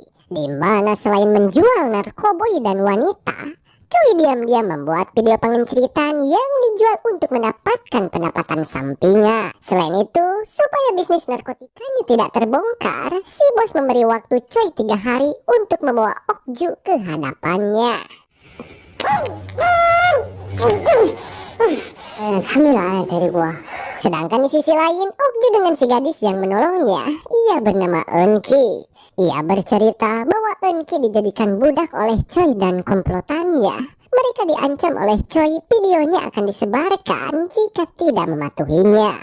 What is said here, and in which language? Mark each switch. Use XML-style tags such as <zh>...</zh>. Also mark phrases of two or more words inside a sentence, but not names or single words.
<id>Di mana selain menjual narkoboy dan wanita, Choi diam-diam membuat video pengenceritaan yang dijual untuk mendapatkan pendapatan sampingan. Selain itu, supaya bisnis narkotikanya tidak terbongkar, si bos memberi waktu Choi 3 hari untuk membawa Okju ke hadapannya.</id> <ko>3일 안에 데리고 와.</ko> <id>Sedangkan di sisi lain, Okju dengan si gadis yang menolongnya, ia bernama Eunki. Ia bercerita bahwa Eunki dijadikan budak oleh Choi dan komplotannya. Mereka diancam oleh Choi, videonya akan disebarkan jika tidak mematuhinya.</id>